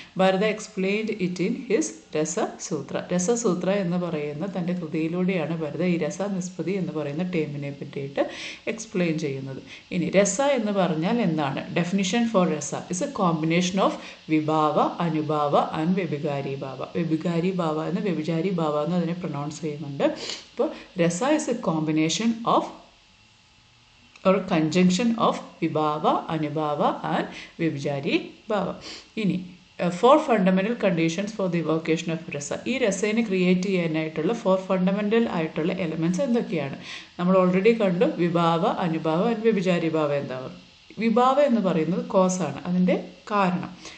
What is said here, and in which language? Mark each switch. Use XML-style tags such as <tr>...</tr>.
<en>Bharata explained it in his Rasasutra.</en> <ml>രസസൂത്ര എന്ന് പറയുന്ന തൻ്റെ കൃതിയിലൂടെയാണ് ഭരത ഈ രസാനിസ്പതി എന്ന് പറയുന്ന ടേമിനെ പറ്റിയിട്ട് എക്സ്പ്ലെയിൻ ചെയ്യുന്നത്. ഇനി രസ എന്ന് പറഞ്ഞാൽ എന്താണ്?</ml> <en>Definition for rasa is a combination of vibhava, anubhava and vyabhichari bhava.</en> <ml>വ്യഭിചാരി ഭാവ എന്ന്, വ്യഭിചാരി ഭാവ എന്ന് അതിനെ പ്രൊനൗൺസ് ചെയ്യുന്നുണ്ട്.</ml> <en>അപ്പോൾ rasa is a combination of or conjunction of vibhava, anubhava and vyabhichari bhava. ഇനി 4 fundamental conditions for the evocation of rasa.</en> <ml>ഈ രസേനെ ക്രിയേറ്റ് ചെയ്യാനായിട്ടുള്ള 4 ഫണ്ടമെൻ്റൽ ആയിട്ടുള്ള എലമെൻറ്റ്സ് എന്തൊക്കെയാണ്? നമ്മൾ ഓൾറെഡി കണ്ടു. വിഭാവ, അനുഭാവ ആൻഡ് വ്യഭിചാരി ഭാവ എന്താവും? വിഭാവ എന്ന് പറയുന്നത് കോസാണ്, അതിൻ്റെ കാരണം.</ml>